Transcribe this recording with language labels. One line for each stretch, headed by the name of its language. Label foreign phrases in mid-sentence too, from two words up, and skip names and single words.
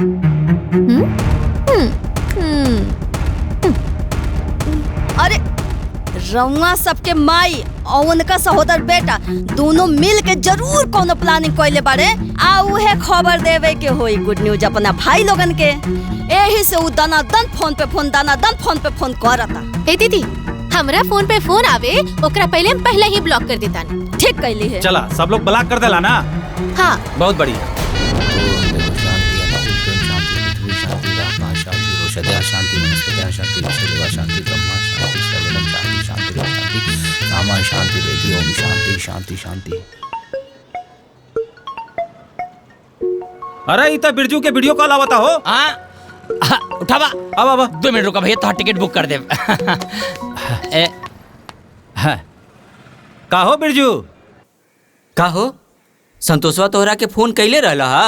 Bhojpuri: अरे रउआ सबके माई और उनका सहोदर बेटा दोनों मिल के जरूर कोनो प्लानिंग कइले बारे, आ उहे खबर देवे के होई
English: good news
Bhojpuri: अपना भाई लोगन के। एही से उ दनादन फोन पे फोन करता। ए दीदी, हमरा फोन पे फोन आवे ओकरा पहले ही ब्लॉक कर देता। ठीक कैली है। चला सब लोग ब्लॉक कर देला ना। हाँ बहुत बढ़िया।
Sanskrit: शांति वनस्पति शांति विश्वदेवा शांति ब्रह्मा शांति सर्वदम शांति शांति शांति रामा शांति देवी ओम शांति शांति शांति।
Bhojpuri: अरे इतना बिरजू के
English: video call
Bhojpuri: आवता हो। उठावा। अब 2 मिनट रुका भैया, तो
English: ticket book
Bhojpuri: कर दे। का हो बिरजू? का हो संतोषवा तोहरा के फोन कैले रहला हा?